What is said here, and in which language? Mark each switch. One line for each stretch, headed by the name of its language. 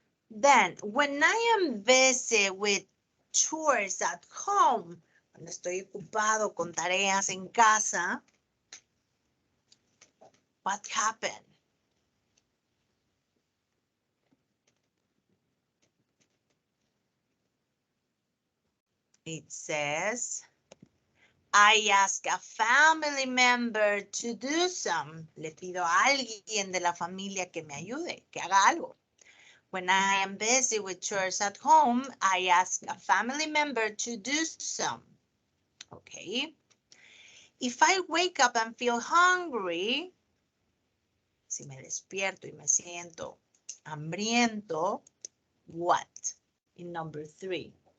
English: Then, when I am busy with chores at home,
Spanish: cuando estoy ocupado con tareas en casa,
English: what happened? It says, I ask a family member to do some.
Spanish: Le pido a alguien de la familia que me ayude, que haga algo.
English: When I am busy with chores at home, I ask a family member to do some. Okay. If I wake up and feel hungry,
Spanish: si me despierto y me siento hambriento,
English: what? In number 3.